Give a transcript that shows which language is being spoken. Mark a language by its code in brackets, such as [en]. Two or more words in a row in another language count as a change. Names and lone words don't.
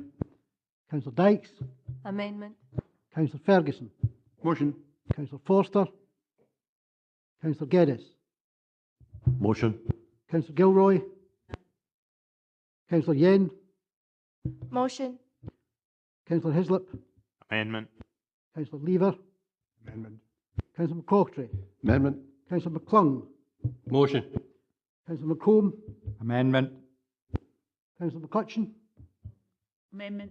[en] Councillor Dykes, Amendment. Councillor Ferguson, Motion. Councillor Forster, Councillor Geddes, Motion. Councillor Gilroy, Councillor Yen, Motion. Councillor Hislop, Amendment. Councillor Lever, Amendment. Councillor McCaughtrey, Amendment. Councillor McClung, Motion. Councillor McComb, Amendment. Councillor McCutcheon, Amendment.